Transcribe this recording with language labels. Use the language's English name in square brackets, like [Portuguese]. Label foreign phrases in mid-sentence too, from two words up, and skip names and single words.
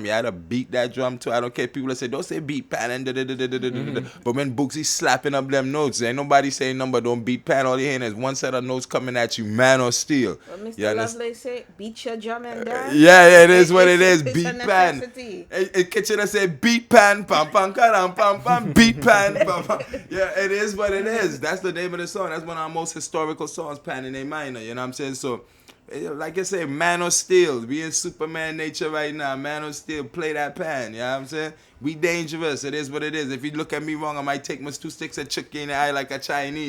[English] You had to beat that drum too. I don't care if people that say don't say beat pan and but when Boogsie slapping up them notes, ain't nobody saying number don't beat pan. All you hearing is one set of notes coming at you, man or steel. What Mr. Lovelace said, beat your drum and dance. Yeah, it is what it is. Beat pan. It Kitchen say beat pan, pam pam pam pam pam, beat pan, pam pam. Yeah, it is what it is. That's the name of the song. That's one of our most historical songs, pan in A minor. You know what I'm saying? So, like I say, man or steel. We in Superman nature right now. Man or steel, play that pan. You know what I'm saying? We dangerous. It is what it is. If you look at me wrong, I might take my 2 sticks and chuck you in the eye like a Chinese.